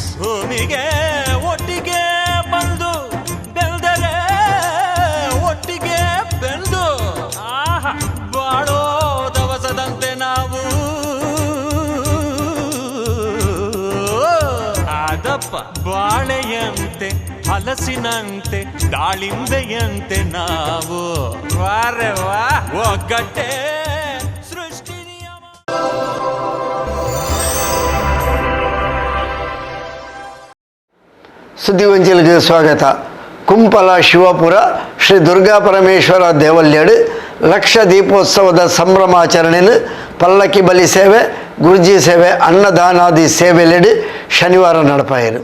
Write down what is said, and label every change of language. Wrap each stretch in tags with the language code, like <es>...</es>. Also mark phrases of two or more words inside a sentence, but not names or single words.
<kn>ಭೂಮಿಗೆ ಒಟ್ಟಿಗೆ ಬಂದು ಬೆಳೆದರೆ ಒಟ್ಟಿಗೆ ಬೆಳೆದು ಬಾಳೋ ದವಸದಂತೆ ನಾವು. ಅದಪ್ಪ ಬಾಳೆಯಂತೆ ಹಲಸಿನಂತೆ ದಾಳಿಂಬೆಯಂತೆ ನಾವು.</kn> <hi>वारे वा</hi> <kn>ಒಗ್ಗಟ್ಟೆ ಸೃಷ್ಟಿ ನಿಯಮ. ಸುದ್ದಿವಂಚಲಿಗೆ ಸ್ವಾಗತ.</kn> <tcy>ಕುಂಪಲ ಶಿವಪುರ ಶ್ರೀ ದುರ್ಗಾ ಪರಮೇಶ್ವರ ದೇವಲ್ಯಡು ಲಕ್ಷ ದೀಪೋತ್ಸವದ ಸಂಭ್ರಮಾಚರಣೆಯನ್ನು ಪಲ್ಲಕ್ಕಿ ಬಲಿ ಸೇವೆ ಗುರುಜಿ ಸೇವೆ ಅನ್ನದಾನಾದಿ ಸೇವೆಲೆಡು ಶನಿವಾರ ನಡಪಾಯಿರು.</tcy>